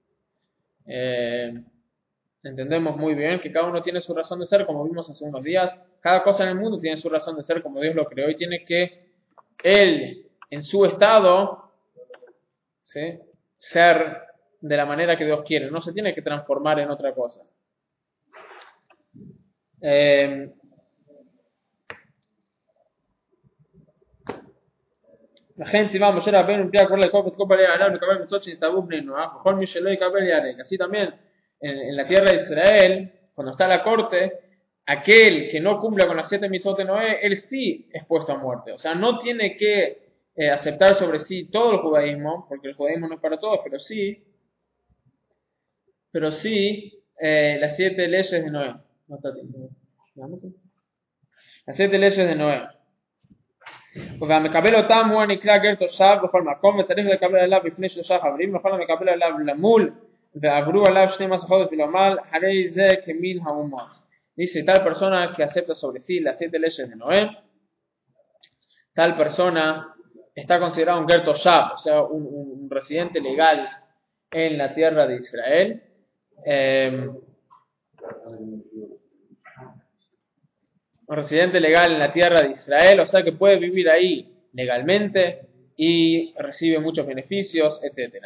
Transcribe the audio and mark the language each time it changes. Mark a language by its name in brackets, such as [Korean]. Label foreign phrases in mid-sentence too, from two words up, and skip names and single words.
[Spanish] Entendemos muy bien que cada uno tiene su razón de ser, como vimos hace unos días. Cada cosa en el mundo tiene su razón de ser como Dios lo creó, y tiene que él, en su estado, ¿sí?, ser de la manera que Dios quiere. No se tiene que transformar en otra cosa. [Hebrew] לכן ציווה משה רבנו מפי הקורא לקרוא את כל בעלי העולם לקבל מצוות שנצטוו בני נוח וכל מי שלא יקבל ייהרג. [Spanish] Así también en la tierra de Israel, cuando está la corte, aquel que no cumpla con las 7 mitzvot de Noé, él sí es puesto a muerte. O sea, no tiene que aceptar sobre sí todo el judaísmo, porque el judaísmo no es para todos, pero sí las 7 leyes de Noé. Las 7 leyes de Noé. [Hebrew] והמקבל אותם הוא הנקרא גר תושב בכל מקום וצריך לקבל עליו לפני 3 חברים וכל המקבל עליו למול ועברו עליו 12 חודש ולומר הרי זה כמין האומות. [Spanish] Dice tal persona que acepta sobre sí las 7 leyes de Noé, tal persona está considerado un [Hebrew] גר תושב, [Spanish] o sea un residente legal en la tierra de Israel. Un residente legal en la tierra de Israel, o sea que puede vivir ahí legalmente y recibe muchos beneficios, etc.